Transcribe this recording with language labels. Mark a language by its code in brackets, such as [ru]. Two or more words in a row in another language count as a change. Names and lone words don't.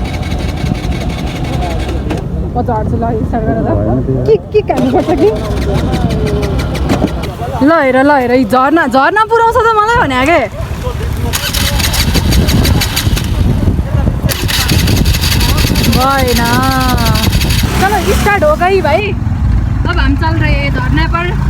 [ne] म झर्छु ल, स्टार्ट गरेर के खानुपर्छ कि? ल हेर झर्ना पुऱ्याउँछ त मलाई भने के? भएन। [hi] चलो स्टार्ट हो गई भाई, अब हम चल रहे हैं झरना पर।